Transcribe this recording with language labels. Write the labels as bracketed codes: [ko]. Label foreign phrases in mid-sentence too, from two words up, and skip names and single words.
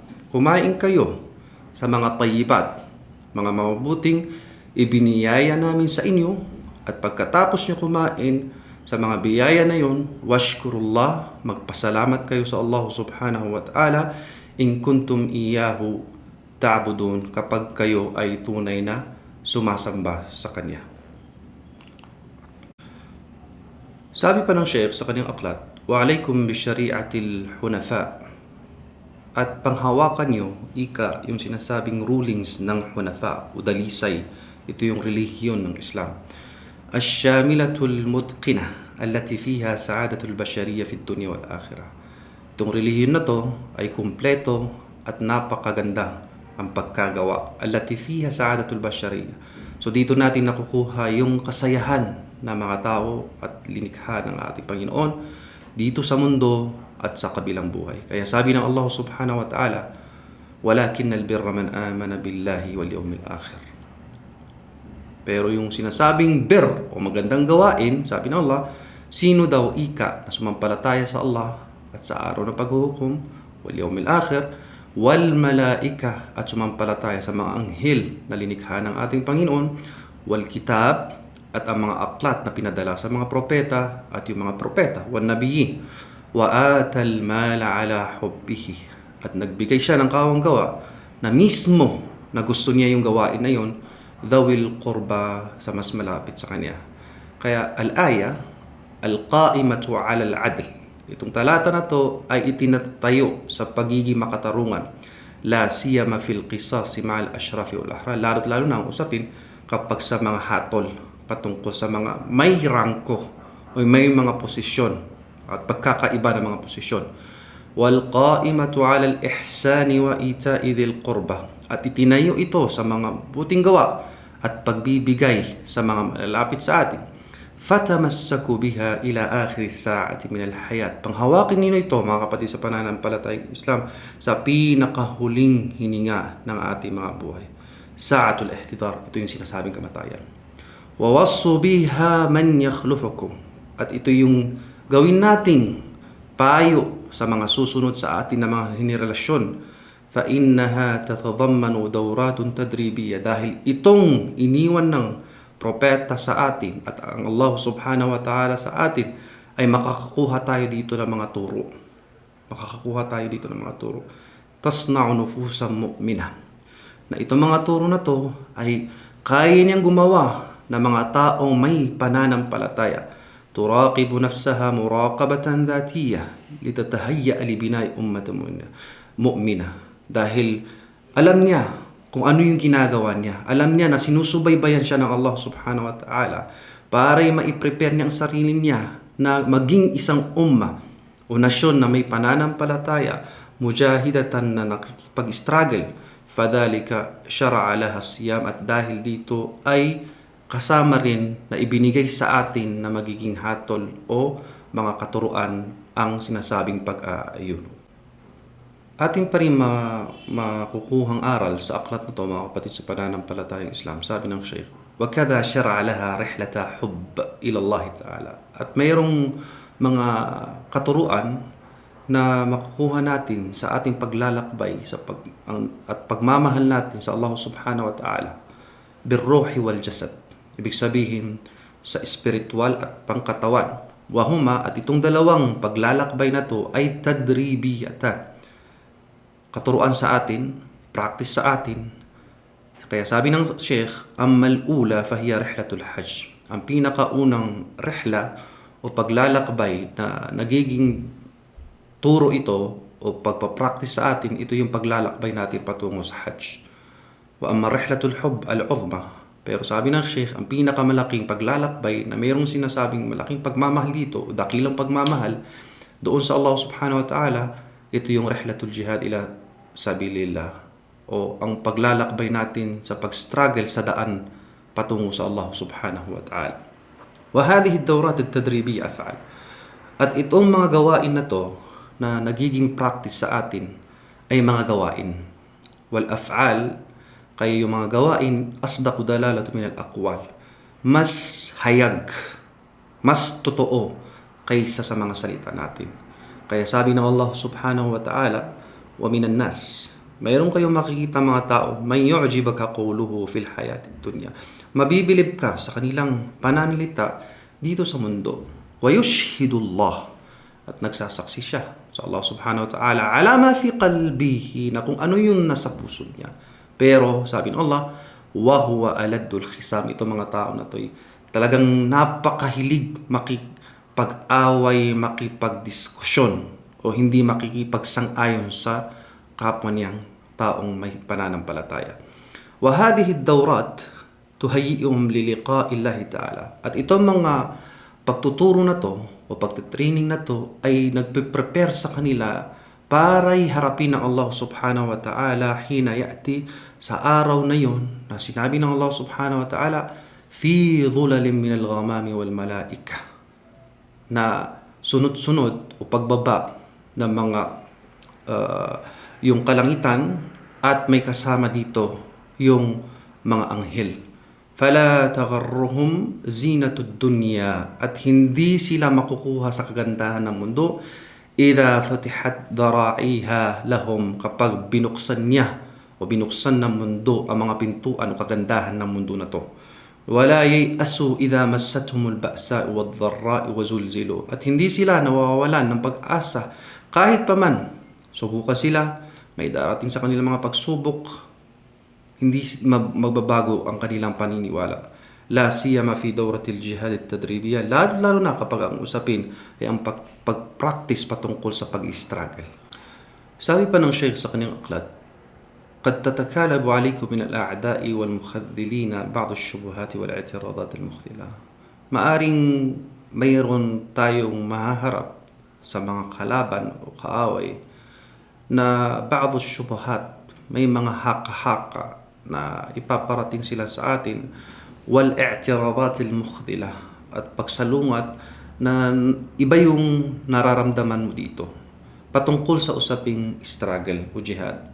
[tl] Kumain kayo sa mga tayyibat, mga mabubuting ibiniyaya namin sa inyo, at pagkatapos nyo kumain sa mga biyaya na yun, washkurullah, magpasalamat kayo sa Allah [ar] سبحانه وتعالى, إن كنتم إياه تعبدون, [tl] kapag kayo ay tunay na sumasamba sa Kanya. Sabi pa ng Sheikh sa kanyang aklat, [ar] وعليكم بشريعة الحنفاء, [tl] at panghawakan nyo, yung sinasabing rulings ng hunafa o dalisay. Ito yung relihiyon ng Islam. [ar] الشاملة المتقنة التي فيها سعادة البشرية في الدنيا والآخرة. [tl] Itong relihiyon na to ay kumpleto at napakaganda ang pagkagawa. [ar] التي فيها سعادة البشرية. [tl] So dito natin nakukuha yung kasayahan na mga tao at linikha ng ating Panginoon dito sa mundo at sa kabilang buhay. Kaya sabi ng Allah [ar] سبحانه وتعالى ولكن البر من آمن بالله واليوم الآخر. [tl] Pero yung sinasabing bir o magandang gawain, sabi ng Allah, sino daw ika na sumampalataya sa Allah at sa araw ng paghuhukom, [ar] واليوم الآخر والملائكة, [tl] at sumampalataya sa mga anghel na linikha ng ating Panginoon, [ar] والكتاب, [tl] at ang mga aklat na pinadala sa mga propeta at yung mga propeta, [ar] والنبيين وآتى المال على حبه, [tl] at nagbigay siya ng kawang gawa na mismo na gusto niya yung gawain na yon, [ar] ذوي القربى, [tl] sa mas malapit sa kanya. [ar] Kaya الآية القائمة على العدل, [tl] itong talata na to ay itinatayo sa pagiging makatarungan, [ar] لا سيما في القصاص مع الأشراف والأحرار, [tl] lalo na ang usapin kapag sa mga hatol patungkol sa mga may rangko o may mga posisyon at pagkakaiba ng mga posisyon. [ar] والقائمة على الإحسان وإيتاء ذي القربى, [tl] at itinayo ito sa mga buting gawa at pagbibigay sa mga malalapit sa atin. [ar] فتمسكوا بها إلى آخر ساعة من الحياة. [tl] Panghawakin ninyo ito, mga kapatid sa pananampalatayang Islam, sa pinakahuling hininga ng ating mga buhay. [ar] ساعة الاحتضار, [tl] ito yung sinasabing kamatayan. [ar] ووصوا بها من يخلفكم, [tl] at ito yung gawin nating payo sa mga susunod sa atin na mga henerasyon. [ar] فإنها تتضمن دورات تدريبية, [tl] dahil itong iniwan ng propeta sa atin at ang Allah subhanahu wa ta'ala sa atin ay makakakuha tayo dito ng mga turo. Makakakuha tayo dito ng mga turo. [ar] تصنع نفوسا مؤمنة, [tl] na itong mga turo na to ay kaya niyang gumawa na mga taong may pananampalataya. [ar] تراقب نفسها مراقبة ذاتية لتتهيأ لبناء أمة مؤمنة. [tl] Dahil alam niya kung ano yung ginagawa niya. Alam niya na sinusubaybayan siya ng Allah [ar] سبحانه وتعالى [tl] para ma-prepare niya ang sarili niya na maging isang umma o nasyon na may pananampalataya, mujahidatan na nakikipag-struggle. [ar] فلذلك شرع لها الصيام, [tl] at dahil dito ay kasama rin na ibinigay sa atin na magiging hatol o mga katuruan ang sinasabing pag-aayuno. Ating pa rin makukuhang aral sa aklat na ito, mga kapatid sa pananampalatayang Islam. Sabi ng Sheikh, [ar] وَكَذَا شَرَعَ لَهَا رِحْلَةَ حُبِّ إِلَى اللَّهِ تَعَالَى. [tl] At mayroong mga katuruan na makukuha natin sa ating paglalakbay at pagmamahal natin sa Allah [ar] سبحانه وتعالى بالروح والجسد. [tl] Ibig sabihin sa spiritual at pangkatawan. Wahuma, at itong dalawang paglalakbay na to ay tadribiyatan. Katuruan sa atin, practice sa atin. Kaya sabi ng Sheikh, [ar] أما الأولى فهي رحلة الحج. [tl] Ang pinakaunang rihla o paglalakbay na nagiging turo ito o pagpapractice sa atin, ito yung paglalakbay natin patungo sa hajj. [ar] وأما رحلة الحب العظمى. [tl] Pero sabi ng Sheikh, ang pinakamalaking paglalakbay na mayroong sinasabing malaking pagmamahal dito, dakilang pagmamahal doon sa Allah [ar] سبحانه وتعالى, [tl] ito yung [ar] رحلة الجهاد إلى سبيل الله, [tl] o ang paglalakbay natin sa pag-struggle sa daan patungo sa Allah [ar] سبحانه وتعالى. وهذه الدورات التدريبية أفعال. [tl] At itong mga gawain na to na nagiging practice sa atin ay mga gawain. [ar] والأفعال, [tl] kaya yung mga gawain, [ar] أصدق دلالة من الأقوال. [tl] Mas hayag, mas totoo kaysa sa mga salita natin. Kaya sabi ng Allah [ar] سبحانه وتعالى ومن الناس, [tl] mayroon kayong makikita mga tao, [ar] من يعجبك قوله في الحياة الدنيا. [tl] Mabibilib ka sa kanilang pananalita dito sa mundo. [ar] ويشهد الله, [tl] at nagsasaksi siya sa Allah [ar] سبحانه وتعالى على ما في قلبه, [tl] na kung ano yung nasa puso niya. Pero sabi ng Allah, [ar] وهو ألد الخصام. [tl] Ito mga tao na to talagang napakahilig makipag-away, makipagdiskusyon, o hindi makikipagsang-ayon sa kapwa niyang taong may pananampalataya. [ar] وهذه الدورات تهيئهم للقاء الله تعالى. [tl] At itong mga pagtuturo na to o pagtitraining na to ay nagpe-prepare sa kanila para harapin ng Allah [ar] سبحانه وتعالى حين يأتي, [tl] sa araw na yon na sinabi ng Allah [ar] سبحانه وتعالى في ظلل من الغمام والملائكة, [tl] na sunod-sunod o pagbaba ng mga yung kalangitan, at may kasama dito yung mga anghel. [ar] فلا تغرهم زينة الدنيا, [tl] at hindi sila makukuha sa kagandahan ng mundo, [ar] إذا فتحت ذرائعها لهم, [tl] kapag binuksan niya o binuksan ng mundo ang mga pintuan o kagandahan ng mundo na to. [ar] ولا ييأسون إذا مستهم البأساء والضراء وزلزلوا, [tl] at hindi sila nawawalan ng pag-asa kahit paman subukan sila, may darating sa kanilang mga pagsubok, hindi magbabago ang kanilang paniniwala. [ar] لا سيما في دورة الجهاد التدريبية, [tl] lalo na kapag ang usapin ay ang pag-practice patungkol sa pag-struggle. Sabi pa ng Sheikh sa kanyang aklat, [ar] قد تتكالب عليكم من الأعداء والمخذلين بعض الشبهات والاعتراضات المخذلة. [tl] Maaring mayroon tayong mahaharap sa mga kalaban o kaaway na [ar] بعض شبهات, [tl] may mga haka-haka na ipaparating sila sa atin, [ar] والاعتراضات المخذلة, [tl] at pagsalungat na iba yung nararamdaman mo dito patungkol sa usaping struggle o jihad.